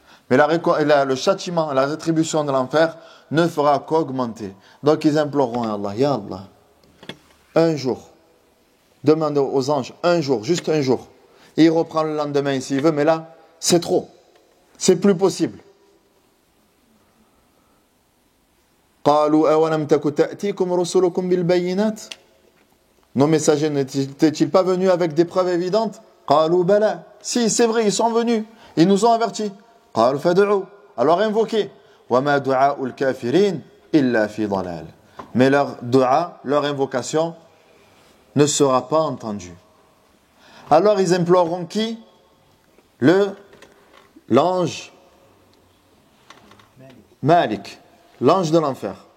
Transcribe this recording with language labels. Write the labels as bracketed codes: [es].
[fr] Mais le châtiment, la rétribution de l'enfer ne fera qu'augmenter. Donc ils imploreront à Allah, Ya Allah, un jour, demande aux anges, un jour, juste un jour. Et il reprend le lendemain s'il veut, mais là, c'est trop. C'est plus possible. [ar] قالوا أولم تك تأتيكم رسلكم بالبينات. [fr] Nos messagers n'étaient-ils pas venus avec des preuves évidentes? [ar] قالوا بلى. [fr] Si, c'est vrai, ils sont venus. Ils nous ont avertis. [ar] قالوا فادعوا. [fr] Alors invoquez. [ar] وما دعاء الكافرين إلا في ضلال. [fr] Mais leur dua, leur invocation ne sera pas entendue. Alors ils imploreront qui? L'ange Malik, l'ange de l'enfer.